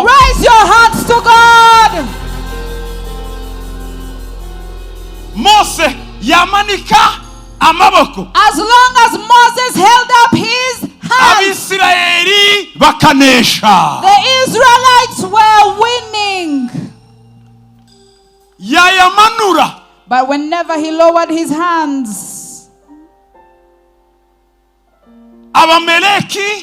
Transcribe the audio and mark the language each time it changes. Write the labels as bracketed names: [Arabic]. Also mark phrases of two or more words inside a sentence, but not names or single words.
[English] Raise your hands to God. [Kinyarwanda] Mose yamanika amaboko. [English] As long as Moses held up his hands, [Kinyarwanda] Abisirayeli bakanesha. [English] the Israelites were winning. [Kinyarwanda] Yayamanura. [English] But whenever he lowered his hands, [Kinyarwanda] Abameleki